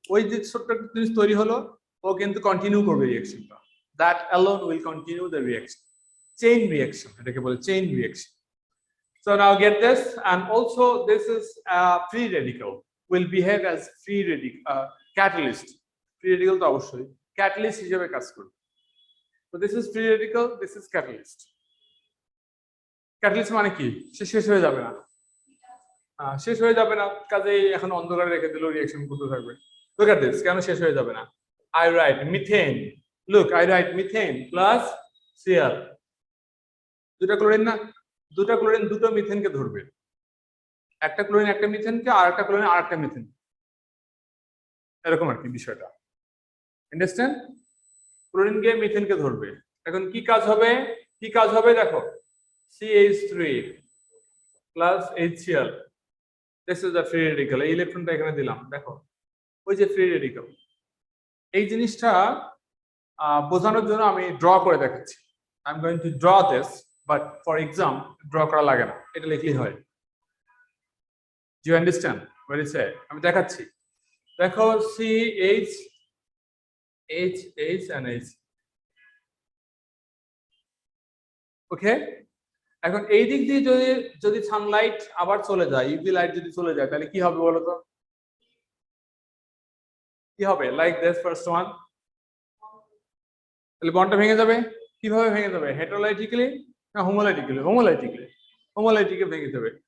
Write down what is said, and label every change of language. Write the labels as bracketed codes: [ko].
[bn] ওই যে ছোট্ট একটা জিনিস তৈরি হলো, ও কিন্তু কন্টিনিউ করবে রিঅ্যাকশনটা। [en] That alone will continue the reaction. Chain reaction, [bn] এটাকে বলে chain reaction. [en] So now get this, and also this is a free radical, will behave as free radical catalyst. Free radical [bn] তো অবশ্যই catalyst হিসেবে কাজ করবে। [en] So this is free radical, this is catalyst. [bn] Catalyst মানে কি? সে শেষ হয়ে যাবে না, শেষ হয়ে যাবে না, কাজেই এখন অন্ধকারে রেখে দিলেও রিঅ্যাকশন করতে থাকবে। [en] look at this, [bn] কেন শেষ হয়ে যাবে না? [en] I write methane, look I write methane plus Cl, [bn] দুটা ক্লোরিন না, দুটা ক্লোরিন দুটো মিথেনকে ধরবে, একটা ক্লোরিন একটা মিথেনকে আর একটা ক্লোরিন আর একটা মিথেন, এরকম আর কি বিষয়টা। আন্ডারস্ট্যান্ড? ক্লোরিনকে মিথেনকে ধরবে। এখন কি কাজ হবে? কি কাজ হবে দেখো, CH3 plus HCl, [en] This is the free radical. [bn] এই ইলেকট্রনটা এখানে দিলাম, দেখো ওই যে ফ্রি রেডিক্যাল। এই জিনিসটা বোঝানোর জন্য আমি ড্র করে দেখাচ্ছি। [en] I am going to draw this, but for exam draw [bn] করা লাগে না, এটা লিখলেই হয়। [en] Do you understand what is say? [bn] আমি দেখাচ্ছি, দেখো CH H H and H, ওকে। এখন এই দিক দিয়ে যদি যদি সানলাইট আবার চলে যায়, ইউভি লাইট যদি চলে যায়, তাহলে কি হবে বলো তো? কি হবে? [en] like this first one, [bn] তাহলে বন্ডটা ভেঙে যাবে। কিভাবে ভেঙে যাবে? হেটারোলাইটিক্যালি না হোমোলাইটিক্যালি? হোমোলাইটিক্যালি, হোমোলাইটিক্যালি ভেঙে যাবে।